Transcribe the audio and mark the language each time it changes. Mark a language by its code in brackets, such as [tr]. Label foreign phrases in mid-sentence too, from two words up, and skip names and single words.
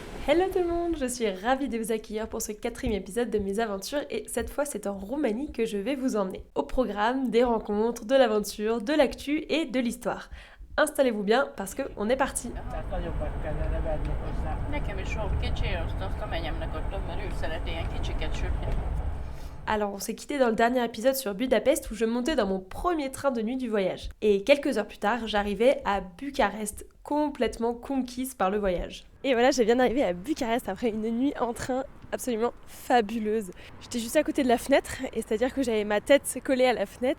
[fr] Hello tout le monde, je suis ravie de vous accueillir pour ce 4e épisode de mes aventures et cette fois c'est en Roumanie que je vais vous emmener. Au programme, des rencontres, de l'aventure, de l'actu et de l'histoire. Installez-vous bien parce qu'on est parti. [hu] Nekem is sok kicsi, azt a menyemnek adtam, mert ő szereti ilyen kicsiket sütni. [fr] Alors on s'est quitté dans le dernier épisode sur Budapest où je montais dans mon premier train de nuit du voyage. Et quelques heures plus tard, j'arrivais à Bucarest, complètement conquise par le voyage. Et voilà, j'ai bien arrivé à Bucarest après une nuit en train absolument fabuleuse. J'étais juste à côté de la fenêtre, et c'est-à-dire que j'avais ma tête collée à la fenêtre.